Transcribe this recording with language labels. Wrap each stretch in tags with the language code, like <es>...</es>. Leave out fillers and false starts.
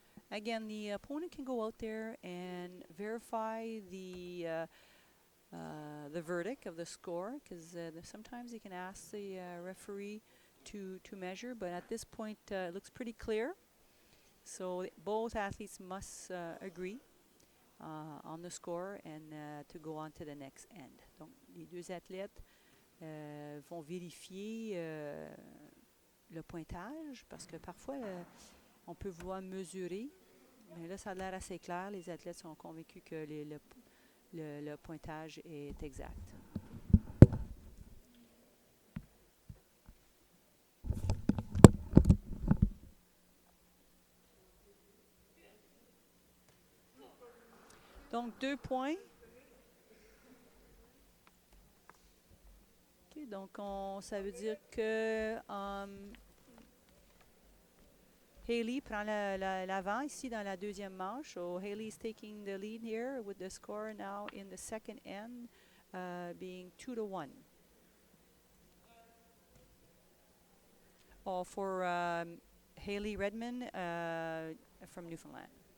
<en>Again, the opponent can go out there and verify the verdict of the score, because sometimes they can ask the referee to measure, but at this point it looks pretty clear. So both athletes must agree on the score and to go on to the next end.</en> <fr>Donc les 2 athlètes vont vérifier le pointage, parce que parfois on peut vouloir mesurer, mais là ça a l'air assez clair. Les athlètes sont convaincus que le pointage est exact. Donc 2 points. Okay, donc ça veut dire que Hayley prend l'avant ici dans la 2e manche.</fr> <en>So Hayley is taking the lead here with the score now in the 2nd end being 2-1. For Hayley Redmond from Newfoundland.</en>